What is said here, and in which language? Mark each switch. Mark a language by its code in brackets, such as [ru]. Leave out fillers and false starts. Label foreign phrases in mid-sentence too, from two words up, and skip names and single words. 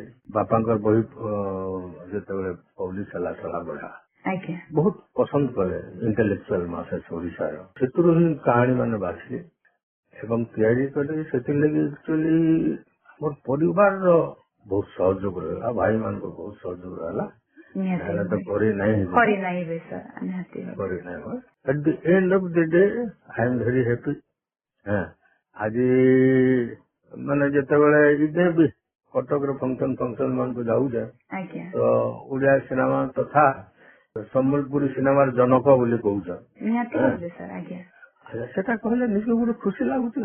[or] ବାପାଙ୍କର ବହି ଯେତେବେଳେ ପବ୍ଲିଶ ହେଲା ସଲା ବଢା ବହୁତ ପସନ୍ଦ କଲେ [en] intellectual masses [or] ଓଡିଶାର। ସେଥିରୁ ହିଁ କାହାଣୀ ମାନେ ବାଛିଲେ ଏବଂ ତିଆରି କଲେ। ସେଥିଲାଗି ଆକ୍ଚୁଆଲି ଆମର ପରିବାରର ବହୁତ ସହଯୋଗ ରହିଲା, ଭାଇ ମାନଙ୍କର ବହୁତ ସହଯୋଗ ରହିଲା। ତ କରି ନାହିଁ [en] at the end of the day I am very happy। [or] ଆଜି ମାନେ ଯେତେବେଳେ ଇଏ ବି କଟକର ଫଙ୍କସନ ମାନଙ୍କୁ ଯାଉଛେ, ତ ଓଡିଆ ସିନେମା ତଥା ସମ୍ବଲପୁରୀ ସିନେମାର ଜନକ ବୋଲି କହୁଛ। ସେଟା କହିଲେ ନିଜକୁ ଗୋଟେ ଖୁସି ଲାଗୁଛି।